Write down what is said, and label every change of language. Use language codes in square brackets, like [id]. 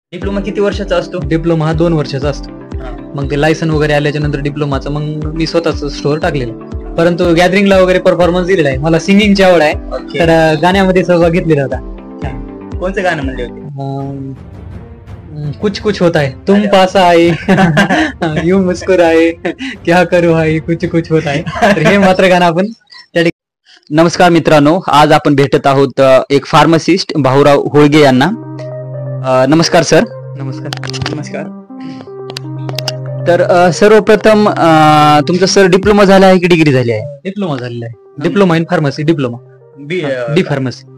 [mr] Diploma किती वर्षाचा असतो? डिप्लोमा हा 2 वर्षाचा असतो. हा. मग ते लायसन वगैरे आल्याच्या नंतर डिप्लोमाचं मग मी स्वतःच स्टोअर टाकलेलं, परंतु गॅदरिंगला वगैरे परफॉर्मन्स दिलेला आहे. मला सिंगिंगची आवड आहे, ओके. तर गाण्यामध्ये सहभाग घेतलेला होता. कोणतं गाणं म्हणले होते? [hi] कुछ कुछ होता है, तुम [mr] अरे वा. [hi] पास आए यू मुस्कुराए, क्या करू हाय, कुछ कुछ होता है. [mr] तर हे मात्र गाणं आपण नमस्कार मित्रांनो, आज आपण भेटत आहोत एक फार्मासिस्ट भाऊराव होळगे यांना. नमस्कार सर. नमस्कार. नमस्कार. तर सर्वप्रथम तुमचं सर डिप्लोमा झाला आहे की डिग्री झाली आहे? डिप्लोमा झालेला आहे. Diploma in pharmacy. Diploma D pharmacy.